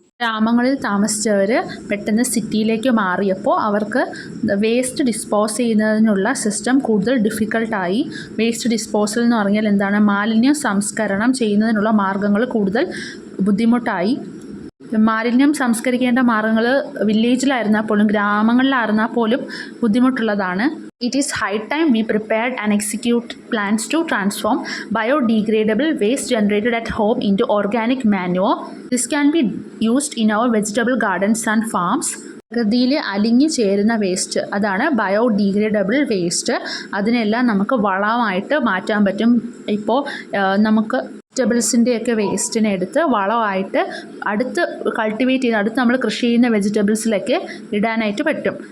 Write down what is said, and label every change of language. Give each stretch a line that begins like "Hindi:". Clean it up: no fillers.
Malayalam: ഗ്രാമങ്ങളിൽ താമസിച്ചവർ പെട്ടെന്ന് സിറ്റിയിലേക്ക് മാറിയപ്പോൾ അവർക്ക് വേസ്റ്റ് ഡിസ്പോസ് ചെയ്യുന്നതിനുള്ള സിസ്റ്റം കൂടുതൽ ഡിഫിക്കൽട്ടായി. വേസ്റ്റ് ഡിസ്പോസൽ എന്ന് പറഞ്ഞാൽ എന്താണ്? മാലിന്യ സംസ്കരണം ചെയ്യുന്നതിനുള്ള മാർഗ്ഗങ്ങൾ കൂടുതൽ ബുദ്ധിമുട്ടായി. മാലിന്യം സംസ്കരിക്കേണ്ട മാർഗ്ഗങ്ങൾ വില്ലേജിലായിരുന്നാൽ പോലും ഗ്രാമങ്ങളിലായിരുന്നാൽ പോലും ബുദ്ധിമുട്ടുള്ളതാണ്.
English: It is high time we prepared and execute plans to transform biodegradable waste generated at home into organic manure. This can be used in our vegetable gardens and farms.
Malayalam: പ്രകൃതിയിൽ അലിഞ്ഞു ചേരുന്ന വേസ്റ്റ്, അതാണ് ബയോഡീഗ്രേഡബിൾ വേസ്റ്റ്. അതിനെല്ലാം നമുക്ക് വളമായിട്ട് മാറ്റാൻ പറ്റും. ഇപ്പോൾ നമുക്ക് വെജിറ്റബിൾസിൻ്റെയൊക്കെ വേസ്റ്റിനെ എടുത്ത് വളമായിട്ട് അടുത്ത് കൾട്ടിവേറ്റ് ചെയ്ത് അടുത്ത് നമ്മൾ കൃഷി ചെയ്യുന്ന വെജിറ്റബിൾസിലൊക്കെ ഇടാനായിട്ട് പറ്റും.